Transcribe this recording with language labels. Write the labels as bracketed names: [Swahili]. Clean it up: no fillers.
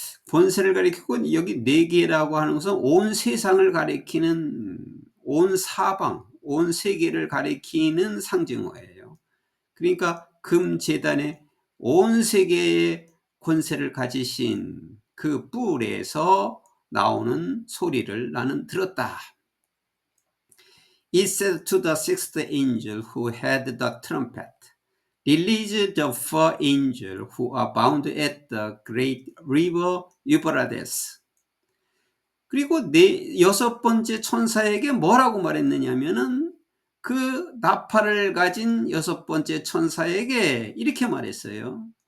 [Korean] 권세를 가리키고, 여기 네 개라고 하는 것은 온 세상을 가리키는, 온 사방, 온 세계를 가리키는 상징어예요. 그러니까 금제단에 온 세계의 권세를 가지신 그 뿔에서 나오는 소리를 나는 들었다. [English] It said to the sixth angel who had the trumpet, Release the four angels who are bound at the great river Euphrates. [Korean] 그리고 여섯 번째 천사에게 뭐라고 말했느냐면은 그 나팔을 가진 여섯 번째 천사에게 이렇게 말했어요.